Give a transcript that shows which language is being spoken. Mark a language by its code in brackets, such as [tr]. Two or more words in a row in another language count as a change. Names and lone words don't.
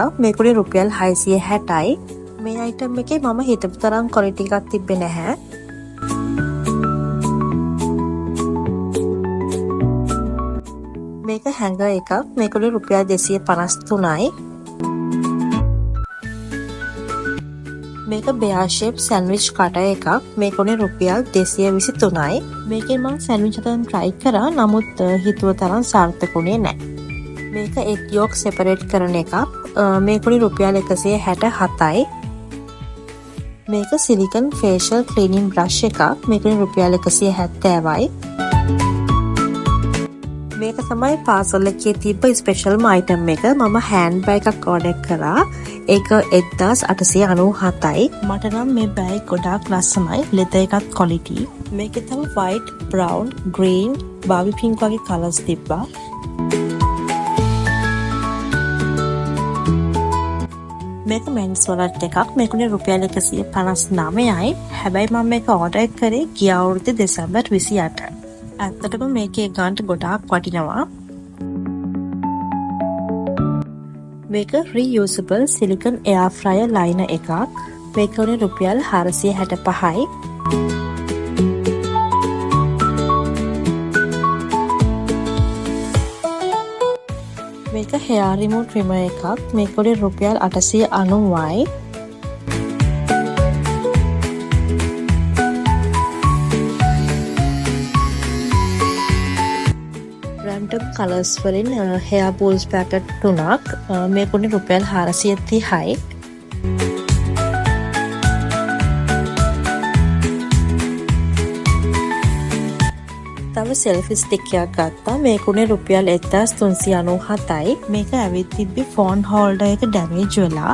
[si] මේකුනේ රුපියල් 660යි. මේ item එකේ මම හිතපු තරම් quality එකක් තිබ්බේ නැහැ. මේක hanger එකක්. මේකුනේ රුපියල් 253යි. මේක [en] bear shape sandwich cutter [si] එකක්. මේකුනේ රුපියල් 223යි. මේකෙන් මම sandwich හදන්න try කරා. නමුත් හිතුව තරම් සාර්ථකුනේ නැහැ. මේක [en] egg yolk separate [si] කරන එකක්. මේකුනේ රුපියල් 167යි. මේක [en] silicone facial cleaning brush [si] එකක්. මේකුනේ රුපියල් 170යි. මේක තමයි පාසල් එකේ තිබ්බ ස්පෙෂල්ම item එක. මම [en] hand bag [si] එකක් order කරා. ඒක 1897යි. මට නම් මේ bag ගොඩාක් ලස්සනයි. leather එකත් quality. මේකේ තව [en] white, brown, green, baby pink [si] වගේ colors තිබ්බා. මේක [en] men's wallet [si] එකක්. මේකුනේ රුපියල් 159යි. හැබැයි මම මේක order කරේ ගිය අවුරුද්දේ දෙසැම්බර් 28. ඇත්තටම මේකේ ගානට ගොඩාක් වටිනවා. මේක [en] reusable silicone air fryer liner [si] එකක්. මේකුනේ රුපියල් 465යි. මේක [en] hair remove trimmer [si] එකක්. මේකුනේ රුපියල් 890යි. [en] random colors [si] වලින් [en] hair balls packet [si] 3ක්. මේකුනේ රුපියල් 430යි. තව [en] selfie stick [si] එකක් ගත්තා. මේකුනේ රුපියල් 1397යි. මේක ඇවිත් තිබ්බේ [en] phone holder [si] එක damage වෙලා.